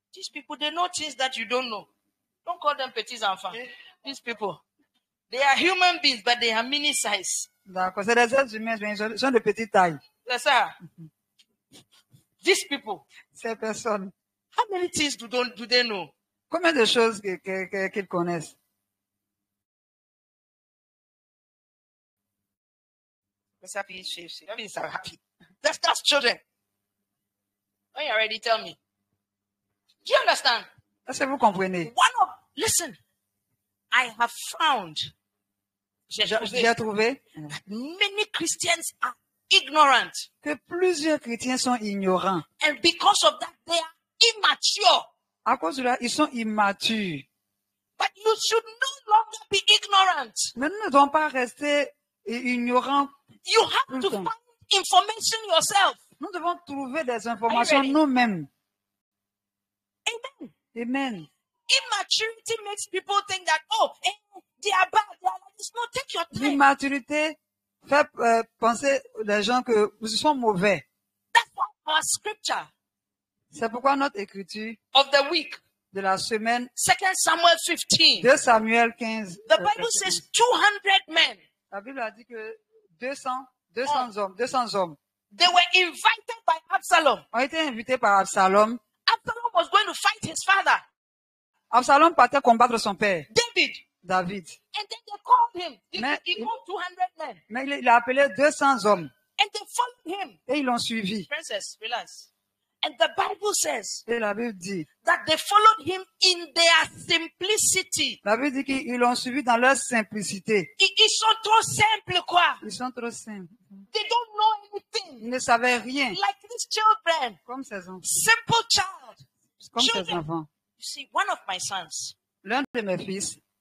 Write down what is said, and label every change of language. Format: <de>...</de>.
<en>These people, they know things that you don't know. Don't call them</en> <fr>petits enfants.</fr> <en>These people, they are human beings, but they are mini size.</en> <fr>D'accord, c'est des êtres humains, mais ils sont de petite taille.</fr> <en>That's how. These people,</en> <fr>Ces personnes.</fr> <en>how many things do they know?</en> <fr>Combien de choses qu'ils connaissent?</fr> <en>That's happy. That means I'm happy. That's children. When you're ready, tell me. Do you understand?</en> <fr>Est-ce que vous comprenez?</fr> <en>Listen, I have found</en> <fr>J'ai trouvé</fr> <en>many Christians are ignorant.</en> <fr>que plusieurs chrétiens sont ignorants.</fr> <en>And because of that, they are immature.</en> <fr>À cause de là, ils sont immatures.</fr> <en>But you should no longer be ignorant.</en> <fr>Mais nous ne devons pas rester ignorants.</fr> <en>You have to find information yourself.</en> <fr>Nous devons trouver des informations</fr> <en>ready?</en> <fr>nous-mêmes. Amen. Amen.</fr> <en>Immaturity makes people think that, they are bad. They are like this. No, take your time.</en> <fr>L'immaturité fait penser les gens que ils sont mauvais.</fr> <en>That's why our scripture</en> <fr>C'est pourquoi notre écriture</fr> <en>of the week,</en> <fr>de la semaine</fr> <en>2 Samuel 15,</en> <fr>2 Samuel 15.</fr> <en>the Bible says 200 men,</en> <fr>La Bible a dit que 200 hommes</fr> <en>they were invited by Absalom.</en> <fr>ont été invités par Absalom.</fr> <en>Absalom was going to fight his father,</en> <fr>Absalom partait combattre son père,</fr> <en>David.</en> <fr>David.</fr> <en>And then they called him. He</en> <fr>Mais-</fr> <en>called 200 men.</en> <fr>Mais il a appelé 200 hommes</fr> <en>And they followed him.</en> <fr>et ils l'ont suivi.</fr> <en>Princess, relax. And the Bible says</en> <fr>Et la Bible dit,</fr> <en>that they followed him in their simplicity.</en> <fr>la Bible dit qu'ils l'ont suivi dans leur simplicité. Ils sont trop simples, quoi. Ils sont trop simples.</fr> <en>They don't know</en> <fr>Il ne savait rien.</fr> <en>Like these children.</en> <fr>Comme ses enfants.</fr> <en>Simple child.</en> <fr>Comme ses</fr> <en>Children.</en> <fr>enfants.</fr> <en>You see, one of my sons,</en> <fr>L'un de mes fils,</fr>